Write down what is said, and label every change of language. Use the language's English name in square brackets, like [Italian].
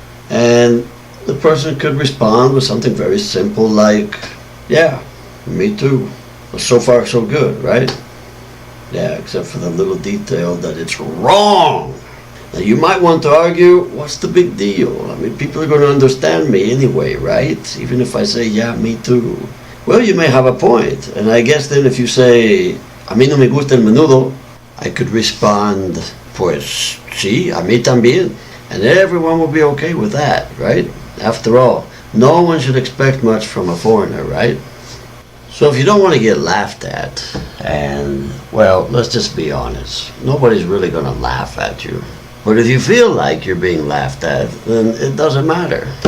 [English] And the person could respond with something very simple like, yeah, me too. Well, so far so good, right? Yeah, except for the little detail that it's wrong. Now you might want to argue, what's the big deal? I mean, people are going to understand me anyway, right? Even if I say, yeah, me too. Well, you may have a point. And I guess then if you say, [Spanish] a mí no me gusta el menudo, [English] I could respond, [Spanish] pues sí, a mí también. [English] And everyone will be okay with that, right? After all, no one should expect much from a foreigner, right? So if you don't want to get laughed at, and, well, let's just be honest, nobody's really going to laugh at you. But if you feel like you're being laughed at, then it doesn't matter.